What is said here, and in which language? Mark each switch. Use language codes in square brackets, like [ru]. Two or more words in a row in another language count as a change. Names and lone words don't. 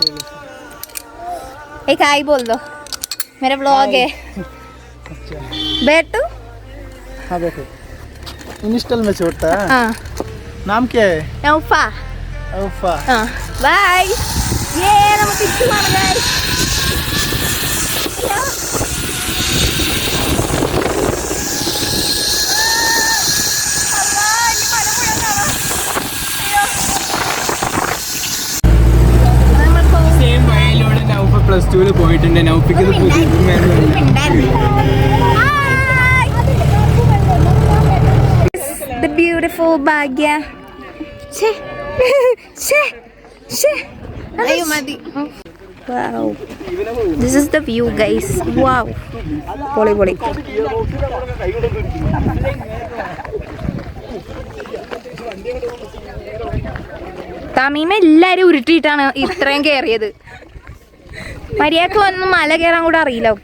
[hi] एक हाय बोल दो, मेरा ब्लॉग है. बैठो. हाँ बैठो. इंस्टॉल में छोड़ता है. हाँ. नाम क्या है? [ml] नौफा. [hi] हाँ बाय. ये [ml] നമുക്ക് തിരിച്ചു പോകാം ഗൈസ്. പ്ലസ് ടുവിൽ പോയിട്ടുണ്ട്. നൗഫിക്ക് [en] The beautiful ഭാഗ്യ. [ml] അയ്യോ മതി. [en] Wow. This is the view guys. Wow. [ml] പൊളി. തമീമ എല്ലാരും ഉരുട്ടിയിട്ടാണ് ഇത്രയും കയറിയത്. മര്യാദക്ക് വന്ന് മല കയറാൻ കൂടെ അറിയില്ല അവക്ക്.